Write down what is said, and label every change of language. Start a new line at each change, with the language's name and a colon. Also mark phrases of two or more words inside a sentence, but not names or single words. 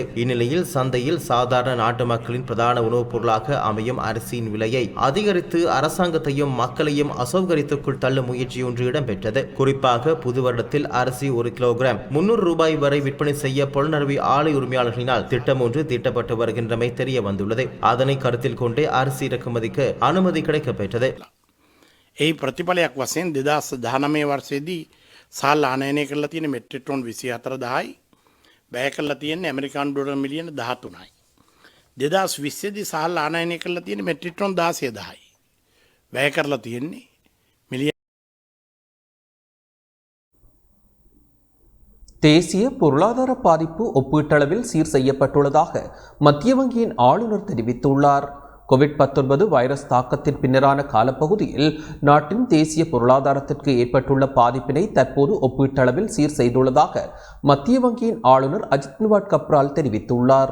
Tamil: இந்நிலையில் சந்தையில் சாதாரண நாட்டு மக்களின் பிரதான உணவுப் பொருளாக அமையும் அரிசியின் விலையை அதிகரித்து அரசாங்கத்தையும் மக்களையும் அசௌகரியத்துக்குள் தள்ளும் முயற்சியொன்று இடம்பெற்றது. குறிப்பாக புது வருடத்தில் அரிசி 1 கிலோகிராம் $300 வரை விற்பனை செய்ய பொலனறுவி ஆலை உரிமையாளர்களினால் திட்டம் ஒன்று தீட்டப்பட்டு வருகின்றமை தெரிய வந்துள்ளது. அதனை கருத்தில் கொண்டே அரிசி இறக்குமதிக்கு அனுமதி கிடைக்கப்பெற்றது.
Sinhala: ඒ ප්‍රතිඵලයක් වශයෙන් 2019 වර්ෂයේදී සල් ආනයනය කරලා තියෙන මෙට්‍රික් ටොන් 24,000යි වැය කරලා තියෙන්නේ ඇමරිකානු ඩොලර් මිලියන 13යි. 2020 දී සල් ආනයනය කරලා තියෙන මෙට්‍රික් ටොන් 16,000යි. වැය කරලා තියෙන්නේ මිලියන
Tamil: தேசிய பொருளாதார பாதிப்பு ஒப்பீட்டளவில் சீர் செய்யப்பட்டுள்ளதாக மத்திய வங்கியின் ஆளுநர் தெரிவித்துள்ளார். கோவிட்-19 வைரஸ் தாக்கத்தின் பின்னரான காலப்பகுதியில் நாட்டின் தேசிய பொருளாதாரத்திற்கு ஏற்பட்டுள்ள பாதிப்பினை தற்போது ஒப்பீட்டளவில் சீர் செய்துள்ளதாக மத்திய வங்கியின் ஆளுநர் அஜித் குமார் கப்ரால் தெரிவித்துள்ளார்.